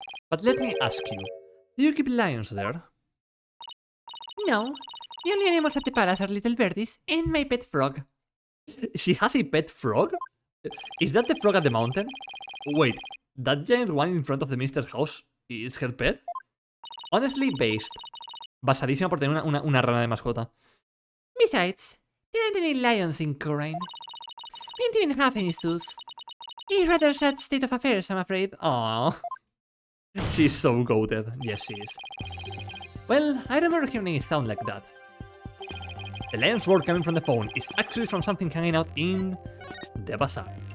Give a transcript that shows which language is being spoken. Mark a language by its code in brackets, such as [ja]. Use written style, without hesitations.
[en] But let me ask you, do you keep lions there? No. The only animals at the palace are little birdies and my pet frog. She has a pet frog? Is that the frog at the mountain? Wait, that giant one in front of the minister's house is her pet? Honestly, based. [es] Basadísima por tener una rana de mascota. [en] Besides, there aren't any lions in Corrine. We don't even have any zoos. A rather sad state of affairs, I'm afraid. Aww. She's so goated. Yes, she is. Well, I remember hearing a sound like that. The lion's roar coming from the phone is actually from something hanging out in the bazaar.